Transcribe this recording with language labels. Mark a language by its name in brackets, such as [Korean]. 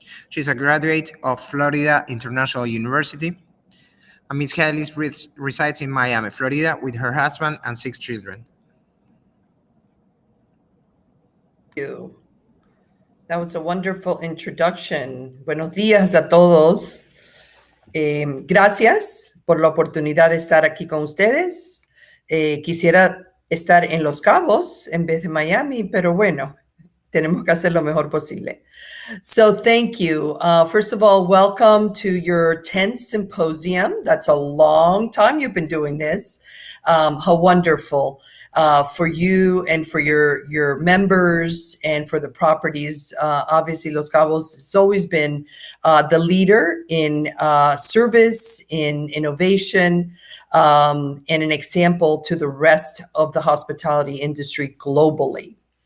[English] She's a graduate of Florida International University, and Ms. Hainlin resides in Miami, Florida, with her husband and 6 children. Thank you. That was a wonderful introduction. [Spanish] Buenos días a todos. Gracias por la oportunidad de estar aquí con ustedes. Quisiera estar en Los Cabos en vez de Miami, pero bueno, tenemos que hacer lo mejor posible. [English] So thank you. First of all, welcome to your 10th symposium. That's a long time you've been doing this. How wonderful for you and for your members and for the properties. Obviously, Los Cabos has always been the leader in service, in innovation, and an example to the rest of the hospitality industry globally.